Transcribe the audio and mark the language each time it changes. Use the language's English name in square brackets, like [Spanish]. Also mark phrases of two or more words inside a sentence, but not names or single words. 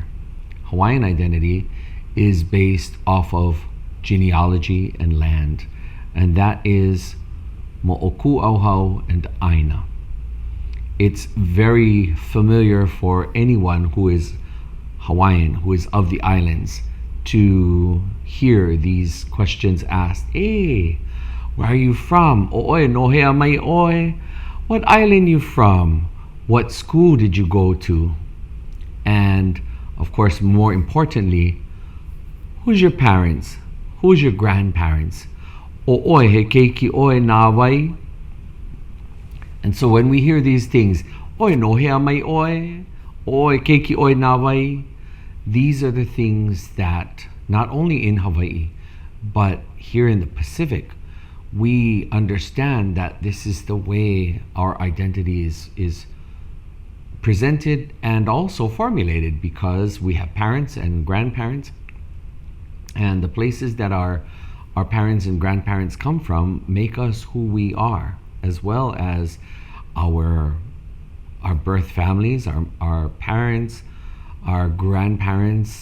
[English] Hawaiian identity is based off of genealogy and land, and that is [Hawaiian] Mo'oku Auhau [English] and Aina. It's very familiar for anyone who is Hawaiian, who is of the islands, to hear these questions asked. Hey, where are you from? [Hawaiian] O'oe, no hea mai oe. [English] What island you from? What school did you go to? And of course, more importantly, who's your parents? Who's your grandparents? [Hawaiian] O'oe, he keiki oe nā wai. [English] And so when we hear these things, [Hawaiian] oe no hea mai oe, oe keiki oe nā wai, [English] these are the things that not only in Hawaii, but here in the Pacific, we understand that this is the way our identity is presented and also formulated, because we have parents and grandparents, and the places that our parents and grandparents come from make us who we are, as well as our birth families, our parents, our grandparents.